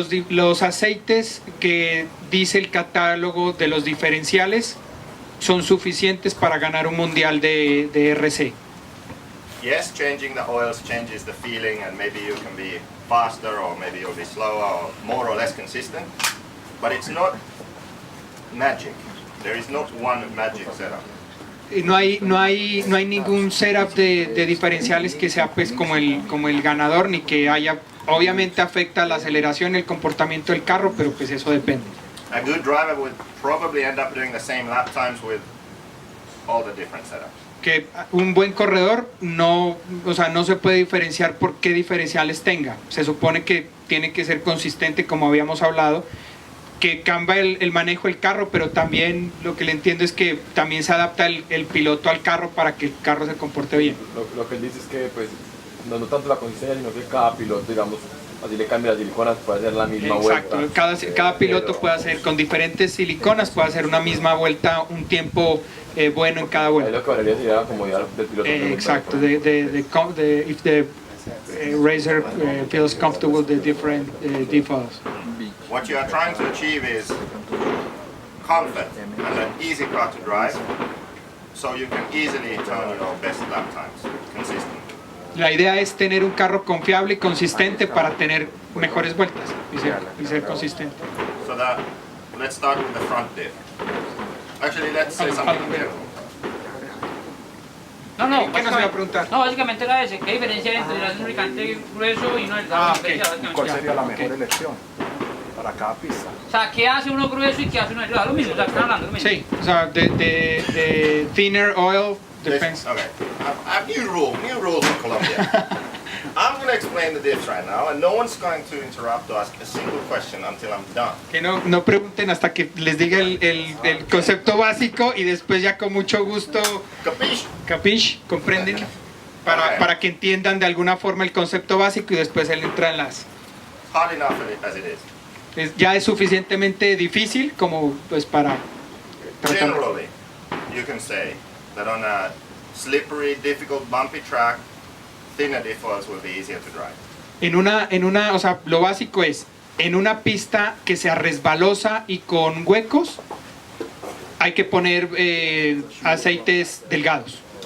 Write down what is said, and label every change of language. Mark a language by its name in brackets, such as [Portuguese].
[Spanish] Los aceites que dice el catálogo de los diferenciales son suficientes para ganar un mundial de RC. [English] Yes, changing the oils changes the feeling, and maybe you can be faster, or maybe you'll be slower, or more or less consistent, but it's not magic. There is not one magic setup. [Spanish] No hay ningún setup de diferenciales que sea pues como el ganador, ni que haya, obviamente afecta la aceleración, el comportamiento del carro, pero pues eso depende. [English] A good driver would probably end up doing the same lap times with all the different setups. [Spanish] Que un buen corredor no se puede diferenciar por qué diferenciales tenga. Se supone que tiene que ser consistente, como habíamos hablado, que cambia el manejo del carro, pero también lo que le entiendo es que también se adapta el piloto al carro para que el carro se comporte bien. Lo que él dice es que pues no tanto la consistencia, sino que cada piloto, digamos, así le cambia las siliconas, puede hacer la misma Exacto, vuelta. cada piloto puede hacer con diferentes siliconas, puede hacer una misma vuelta, un tiempo bueno en cada Ahí vuelta. lo que valería sería la comodidad del piloto. Exacto, [English] if the racer feels comfortable with the different defaults. What you are trying to achieve is comfort and an easy car to drive, so you can easily turn your best lap times consistently. [Spanish] La idea es tener un carro confiable y consistente para tener mejores vueltas y ser consistente. [English] So let's start with the front diff. Actually, let's say something general. [Spanish] No, no, ¿Qué nos iba a preguntar? No, básicamente era ese. ¿Qué diferencia hay entre un lubricante grueso y uno delgado? ¿Cuál sería la mejor elección para cada pista? O sea, ¿qué hace uno grueso y qué hace uno delgado? Lo mismo, o sea, están hablando lo mismo. Sí, o sea, de [English] thinner oil depends. Okay, a new rules in Colombia. I'm going to explain the diffs right now, and no one's going to interrupt or ask a single question until I'm done. [Spanish] Que no pregunten hasta que les diga el concepto básico y después ya con mucho gusto. Capish, comprenden, para que entiendan de alguna forma el concepto básico y después él entra en las. [English] Hard enough as it is. [Spanish] Ya es suficientemente difícil como pues para tratar. [English] Generally, you can say that on a slippery, difficult, bumpy track, thinner diff oils will be easier to drive. [Spanish] En una, o sea, lo básico es en una pista que sea resbalosa y con huecos, hay que poner aceites delgados.